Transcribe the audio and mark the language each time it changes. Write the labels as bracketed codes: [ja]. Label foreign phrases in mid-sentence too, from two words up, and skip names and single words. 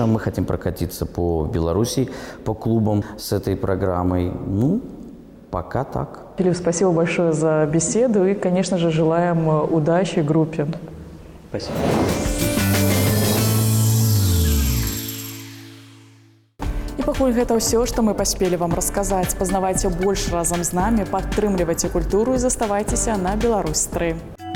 [ru] Мы хотим прокатиться по Беларуси, по клубам с этой программой. Пока так. Филипп, спасибо большое за беседу и, конечно же, желаем удачи группе. Спасибо. [be] пакуль гэта ўсё, што мы паспелі вам расказаць. Пазнавайце больш разам з намі, падтрымлівайце культуру і заставайцеся на Беларусь 3.